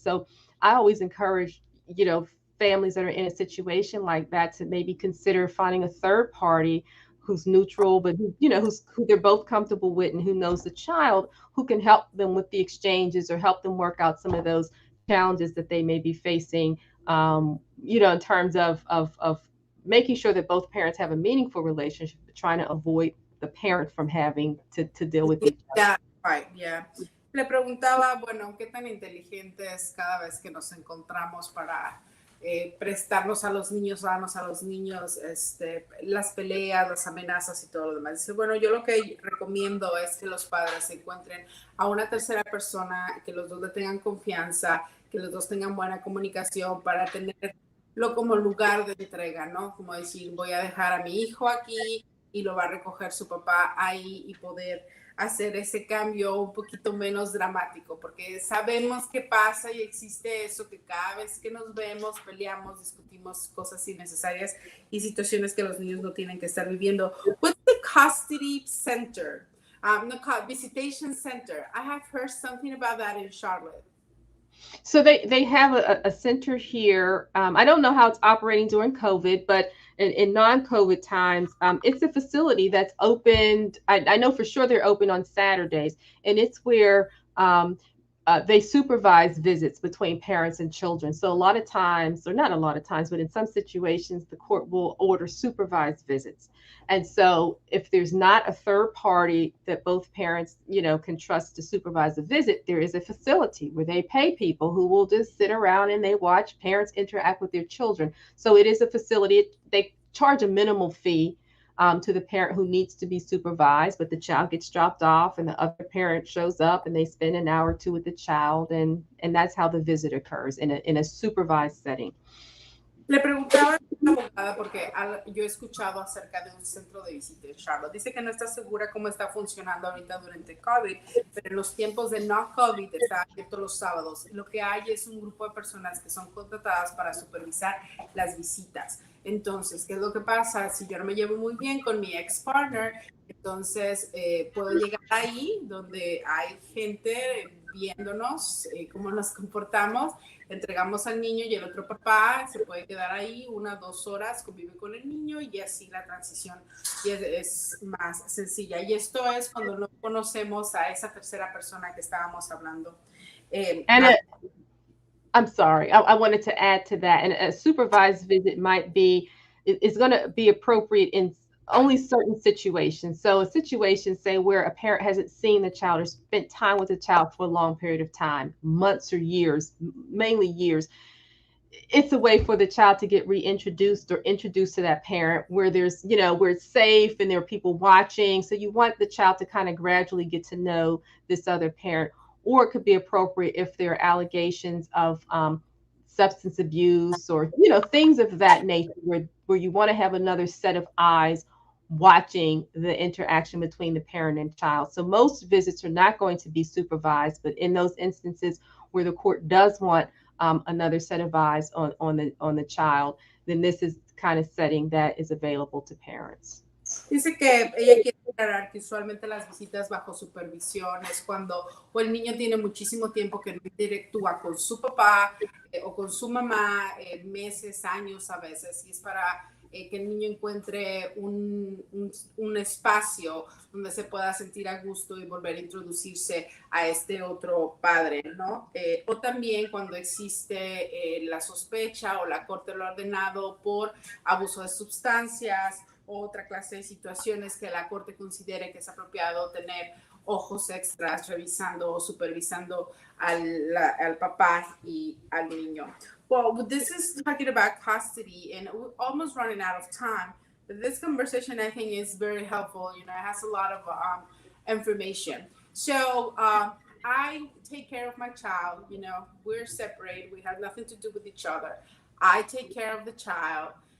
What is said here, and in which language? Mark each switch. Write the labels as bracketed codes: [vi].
[en] So I always encourage, families that are in a situation like that to maybe consider finding a third party who's neutral, but who they're both comfortable with and who knows the child, who can help them with the exchanges or help them work out some of those challenges that they may be facing, in terms of making sure that both parents have a meaningful relationship, but trying to avoid the parent from having to deal with each other. Yeah, right, yeah. [es] Le preguntaba, bueno, qué tan inteligentes cada vez que nos encontramos para prestarnos a los niños, darnos a los niños las peleas, las amenazas y todo lo demás. Dice, bueno, yo lo que recomiendo es que los padres encuentren a una tercera persona, que los dos le tengan confianza, que los dos tengan buena comunicación para tenerlo como lugar de entrega, ¿no? Como decir, voy a dejar a mi hijo aquí y lo va a recoger su papá ahí y poder hacer ese cambio un poquito menos dramático, porque sabemos que pasa y existe eso, que cada vez que nos vemos, peleamos, discutimos cosas innecesarias y situaciones que los niños no tienen que estar viviendo. [en] What's the custody center? No, visitation center. I have heard something about that in Charlotte. So they have a center here. I don't know how it's operating during COVID, but in non-COVID times, it's a facility that's opened. I know for sure they're open on Saturdays, and it's where they supervise visits between parents and children. So a lot of times, or not a lot of times, but in some situations, the court will order supervised visits. And so if there's not a third party that both parents, can trust to supervise the visit, there is a facility where they pay people who will just sit around and they watch parents interact with their children. So it is a facility. They charge a minimal fee to the parent who needs to be supervised, but the child gets dropped off and the other parent shows up and they spend an hour or two with the child, and that's how the visit occurs in a supervised setting. [es] Le preguntaba a la abogada porque yo he escuchado acerca de un centro de visita en Charlotte. Dice que no está segura cómo está funcionando ahorita durante COVID, pero en los tiempos de no COVID está abierto los sábados. Lo que hay es un grupo de personas que son contratadas para supervisar las visitas. Entonces, ¿qué es lo que pasa? Si yo no me llevo muy bien con mi ex partner, entonces puedo llegar ahí donde hay gente viéndonos, cómo nos comportamos, entregamos al niño y el otro papá se puede quedar ahí 1 o 2 horas, convive con el niño y así la transición es más sencilla. Y esto es cuando no conocemos a esa tercera persona que estábamos hablando. [en] I'm sorry, I wanted to add to that. And a supervised visit is going to be appropriate in only certain situations. So a situation, say, where a parent hasn't seen the child or spent time with the child for a long period of time, months or years, mainly years, it's a way for the child to get reintroduced or introduced to that parent where there's, where it's safe and there are people watching. So you want the child to kind of gradually get to know this other parent. Or it could be appropriate if there are allegations of substance abuse or, things of that nature where you want to have another set of eyes watching the interaction between the parent and child. So most visits are not going to be supervised, but in those instances where the court does want another set of eyes on the child, then this is the kind of setting that is available to parents. [es] Dice que ella quiere aclarar que usualmente las visitas bajo supervisión es cuando o el niño tiene muchísimo tiempo que no interactúa con su papá o con su mamá, meses, años a veces, y es para que el niño encuentre un espacio donde se pueda sentir a gusto y volver a introducirse a este otro padre, ¿no? O también cuando existe la sospecha o la corte lo ha ordenado por abuso de sustancias, otra clase de situaciones que la corte considere que es apropiado tener ojos extras revisando o supervisando al papá y al niño. [en] Well, this is talking about custody, and we're almost running out of time. But this conversation, I think, is very helpful. It has a lot of information. So I take care of my child. We're separated. We have nothing to do with each other. I take care of the child.